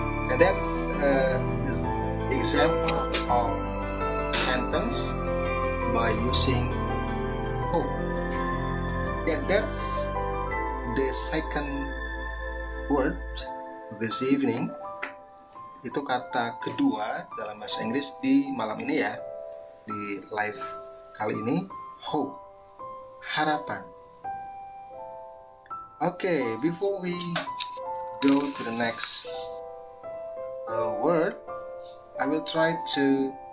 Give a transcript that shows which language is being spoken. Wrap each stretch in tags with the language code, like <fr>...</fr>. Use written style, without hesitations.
<en>And that's this example of sentence by using hope. Yeah, that's the second word this evening.</en> <id>Itu kata kedua dalam bahasa Inggris di malam ini ya, di live kali ini, hope, harapan.</id> <en>Okay, before we go to the next word, I will try to.</en>